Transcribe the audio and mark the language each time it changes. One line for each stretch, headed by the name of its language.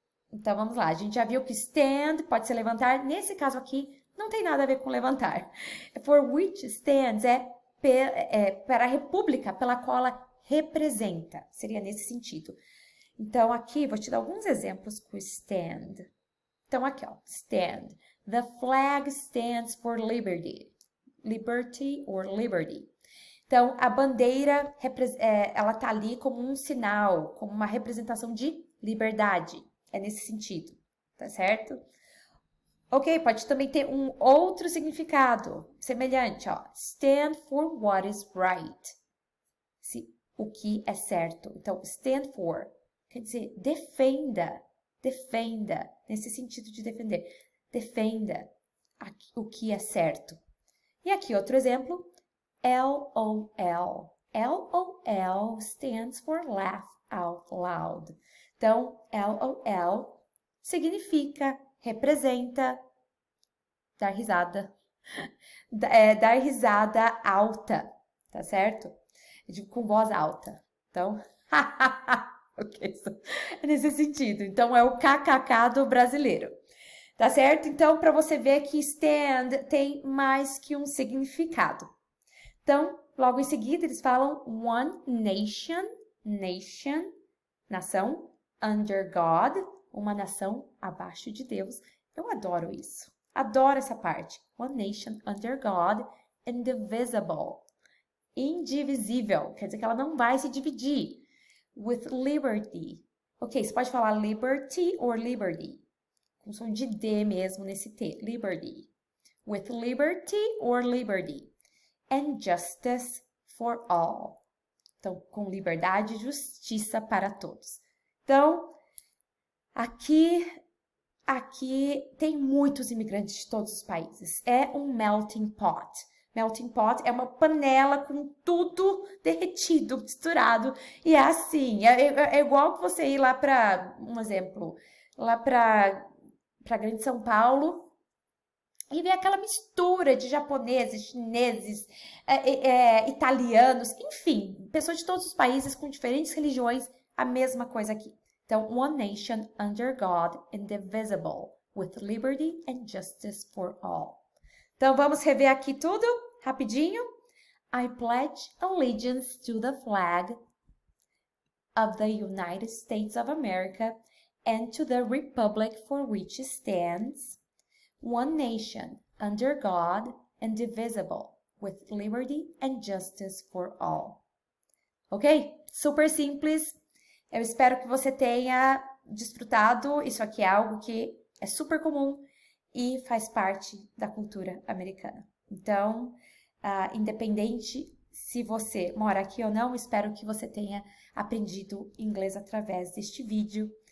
Portuguese: Então, vamos lá. A gente já viu que stand pode ser levantar. Nesse caso aqui, não tem nada a ver com levantar.
English: For which stands
Portuguese: para a república pela qual ela representa. Seria nesse sentido. Então, aqui, vou te dar alguns exemplos com stand. Então, aqui, ó. Stand.
English: The flag stands for liberty. Liberty or liberty.
Portuguese: Então, a bandeira, ela tá ali como um sinal, como uma representação de liberdade. É nesse sentido, tá certo? Ok, pode também ter um outro significado semelhante, ó.
English: Stand for what is right.
Portuguese: O que é certo. Então, stand for quer dizer defenda, defenda, nesse sentido de defender. Defenda o que é certo. E aqui outro exemplo, LOL.
English: LOL stands for laugh out loud.
Portuguese: Então, LOL significa, representa dar risada. Dar risada alta, tá certo? Com voz alta. Então, ok, é nesse sentido. Então, é o KKK do brasileiro. Tá certo? Então, para você ver que stand tem mais que um significado. Então, logo em seguida, eles falam
English: one nation,
Portuguese: nation, nação,
English: under God,
Portuguese: uma nação abaixo de Deus. Eu adoro isso. Adoro essa parte.
English: One nation under God, indivisible.
Portuguese: Indivisível, quer dizer que ela não vai se dividir.
English: With liberty.
Portuguese: Ok, você pode falar
English: liberty or liberty.
Portuguese: Com som de D mesmo nesse T. Liberty.
English: With liberty or liberty. And justice for all.
Portuguese: Então, com liberdade e justiça para todos. Então, aqui tem muitos imigrantes de todos os países. É um melting pot. Melting pot é uma panela com tudo derretido, misturado. E é assim, é igual que você ir lá para, um exemplo, lá para Grande São Paulo e ver aquela mistura de japoneses, chineses, italianos, enfim, pessoas de todos os países com diferentes religiões, a mesma coisa aqui. Então,
English: one nation under God, indivisible, with liberty and justice for all.
Portuguese: Então, vamos rever aqui tudo, rapidinho.
English: I pledge allegiance to the flag of the United States of America and to the republic for which it stands, one nation, under God, indivisible, with liberty and justice for all.
Portuguese: Ok? Super simples. Eu espero que você tenha desfrutado. Isso aqui é algo que é super comum e faz parte da cultura americana. Então, independente se você mora aqui ou não, espero que você tenha aprendido inglês através deste vídeo.